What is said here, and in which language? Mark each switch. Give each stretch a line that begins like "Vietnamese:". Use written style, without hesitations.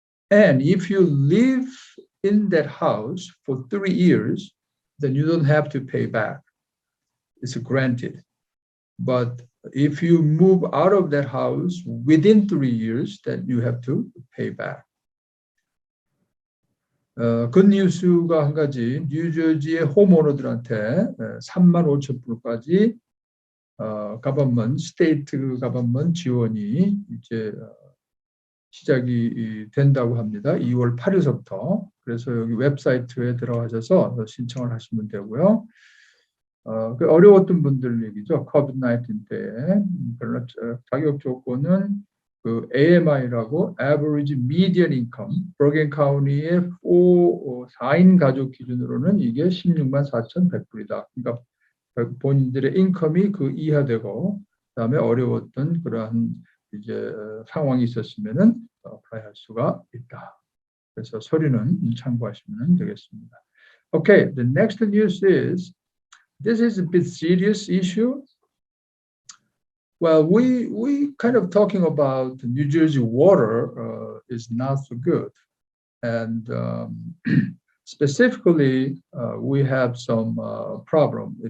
English: And if you live in that house for 3 years, then you don't have to pay back. It's granted. But if you move out of that house within 3 years, then you have to pay back.
Korean: 굿뉴스가 한 가지, 뉴저지의 홈오너들한테 35,000불까지
English: government, state government
Korean: 지원이 이제 시작이 된다고 합니다. 2월 8일서부터. 그래서 여기 웹사이트에 들어가셔서 신청을 하시면 되고요. 어려웠던 분들 얘기죠. COVID-19 때 자격 조건은 그 AMI라고
English: Average Median Income,
Korean: 버겐 카운티의 4인 가족 기준으로는 이게 164,100불이다. 그러니까 본인들의 인컴이 그 이하되고 그다음에 어려웠던 그러한 이제 상황이 있었으면은 어플라이할 수가 있다. 그래서 서류는 참고하시면 되겠습니다.
English: Okay, the next news is this is a bit serious issue. Well, we kind of talking about New Jersey water is not so good, and specifically we have some problem.